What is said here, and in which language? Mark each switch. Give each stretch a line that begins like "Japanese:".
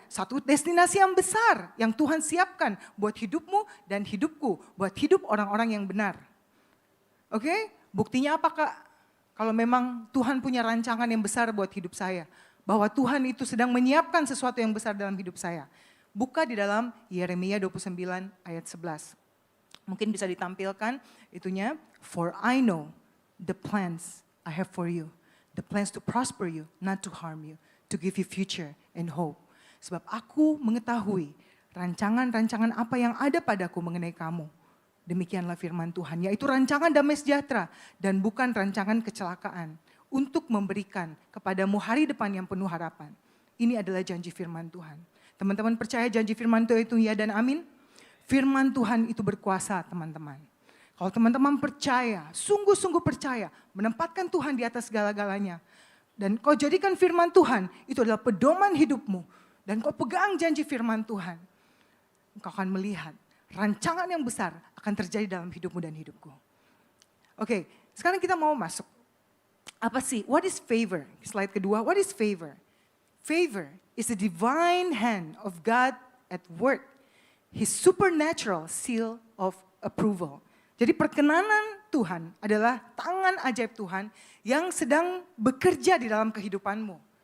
Indonesian: Satu destinasi yang besar yang Tuhan siapkan buat hidupmu dan hidupku, buat hidup orang-orang yang benar. Oke? Buktinya apa Kak? Kalau memang Tuhan punya rancangan yang besar buat hidup saya. Bahwa Tuhan itu sedang menyiapkan sesuatu yang besar dalam hidup saya. Buka di dalam Yeremia 29 ayat 11. Mungkin bisa ditampilkan itunya.
English: For I know the plans I have for you. The plans to prosper you, not to harm you. To give you future and hope.
Indonesian: Sebab aku mengetahui rancangan-rancangan apa yang ada padaku mengenai kamu. Demikianlah firman Tuhan, yaitu rancangan damai sejahtera dan bukan rancangan kecelakaan untuk memberikan kepadamu hari depan yang penuh harapan. Ini adalah janji firman Tuhan. Teman-teman percaya janji firman Tuhan itu ya dan amin? Firman Tuhan itu berkuasa teman-teman. Kalau teman-teman percaya, sungguh-sungguh percaya, menempatkan Tuhan di atas segala-galanya. Dan kau jadikan firman Tuhan itu adalah pedoman hidupmu. Dan kau pegang janji firman Tuhan. Kau akan melihat rancangan yang besar akan terjadi dalam hidupmu dan hidupku. Oke, sekarang kita mau masuk. Apa sih?
English: What is favor? Slide kedua, what is favor? Favor is the divine hand of God at work. His supernatural seal of approval.
Indonesian: Jadi perkenanan Tuhan adalah tangan ajaib Tuhan yang sedang bekerja di dalam kehidupanmu.